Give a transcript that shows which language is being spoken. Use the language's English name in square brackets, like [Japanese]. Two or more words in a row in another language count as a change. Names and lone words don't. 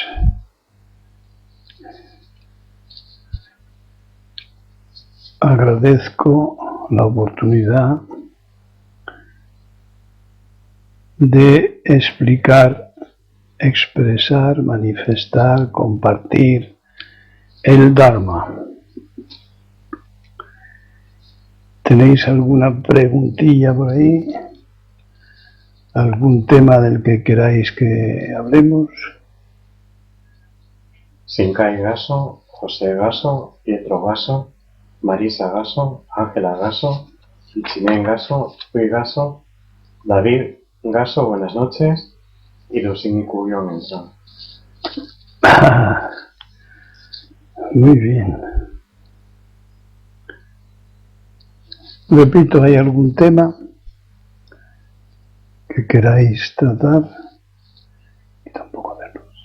[Spanish] Agradezco la oportunidad de explicar, expresar, manifestar, compartir el Dharma. ¿Tenéis alguna preguntilla por ahí? ¿Algún tema del que queráis que hablemos? Shinkai Gasso, José Gasso, Pietro Gasso, Marisa Gasso, Ángela Gasso, Ichinen Gasso, Rui Gasso, David Gasso, buenas noches, y Lucini Cubión entra. Muy bien. Repito, ¿hay algún tema que queráis tratar? Y tampoco verlos.